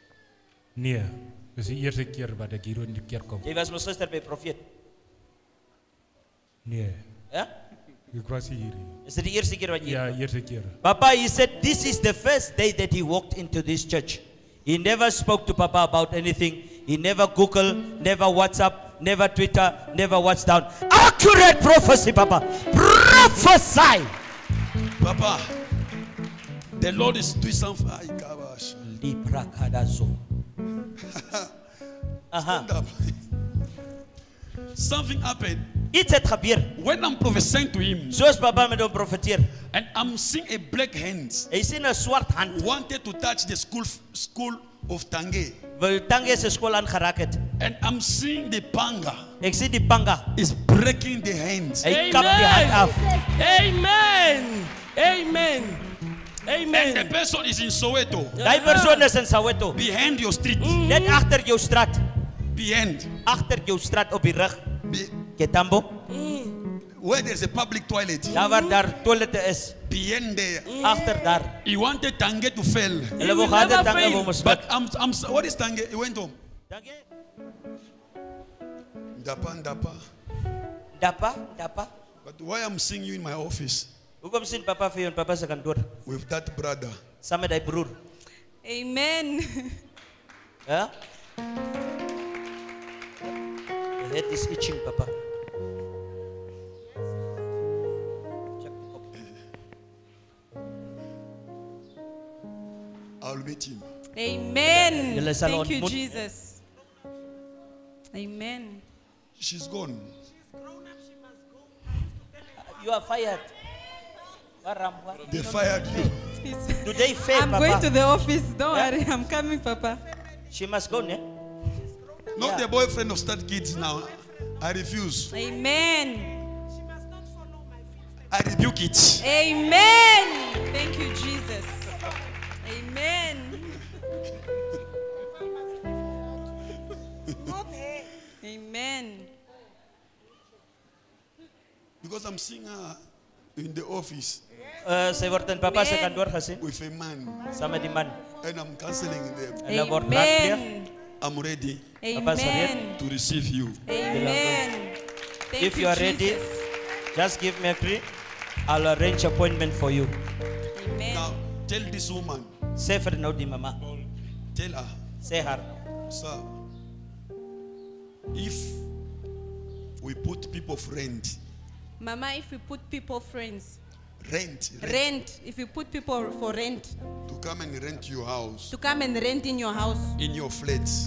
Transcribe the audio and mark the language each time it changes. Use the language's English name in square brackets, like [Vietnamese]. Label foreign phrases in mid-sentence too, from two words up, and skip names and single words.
[Afrikaans] Nee, dis die eerste keer wat ek hier in die kerk kom. Jy was mos gister by profeet. Nee, Ja? ek was hier. Is dit die eerste keer wat jy Ja, eerste keer. Papa, [English] he said this is the first day that he walked into this church. He never spoke to Papa about anything. He never Google, never WhatsApp, never Twitter, never watched down. Accurate prophecy, Papa. Prophesy. Papa, the Lord is doing something. Ay, kabash. Libra kadazo. Stand up. Something happened [Afrikaans] Iets het gebeur. [English] when I'm prophesying to him, [Afrikaans] Soos Papa met hom profeteer. [English] and I'm seeing a black hand [Afrikaans] Hy sien 'n swart hand. [English] wanted to touch the school of Tange, [Afrikaans] Wil Tange se skool aangeraak het. [English] and I'm seeing the panga [Afrikaans] Ek sien die panga. [English] is breaking the hands. [Afrikaans] Hy kap die hand af. [English] Amen. Amen. And the Amen. person is in Soweto, [Afrikaans] Daai persoon is in Soweto. [English] behind your street, [Afrikaans] Net agter jou straat. [English] behind, [Afrikaans] Agter jou straat op die rug. [English] be- Ketambo. where there's a public toilet, [Afrikaans] Daar waar daar toilette is. [English] behind there. [Afrikaans] Agter daar. [English] He wanted Tange to fail, [Afrikaans] Hulle wou [English] will [Afrikaans] gehad het [English] never [Afrikaans] Tange [English] fail. [Afrikaans] wou misluk. [English] but what is Tange? He went home. Tange. Dapa. Dapa. But why I'm seeing you in my office [Afrikaans] Hoekom sien Papa vir jou in Papa se kantoor? [English] with that brother? [Afrikaans] Saam met hy broer. [English] Amen. Yeah? The head is itching, Papa. I'll meet him. Amen. [Afrikaans] Julle sal [English] Thank you, [Afrikaans] ontmoet. [English] Jesus. Amen. She's gone. You are fired. They fired you. Do they fail, I'm Papa? going to the office. Don't Yeah. worry. I'm coming, Papa. She must go, ne? Not Yeah. the boyfriend of Start Kids now. I refuse. Amen. I rebuke it. Amen. Thank you, Jesus. Amen. Amen. Because I'm seeing her in the office [Afrikaans] Sy word in Papa se [English] Amen. [Afrikaans] kantoor gesien [English] with a man. [Afrikaans] saam met die man. [English] And I'm canceling them. [Afrikaans] Hulle word raadpleeg. [English] Amen. I'm ready Papa's Amen. to receive you. Amen. Thank If you are ready, Jesus. just give me a key. I'll arrange appointment for you. Amen. Now, tell this woman, [Afrikaans] Sê vir nou die mama. [English] tell her, [Afrikaans] Sê haar. [English] sir, if we put people of rent, Mama, if we put people friends, rent rent, if you put people for rent, to come and rent your house, to come and rent in your house, in your flats,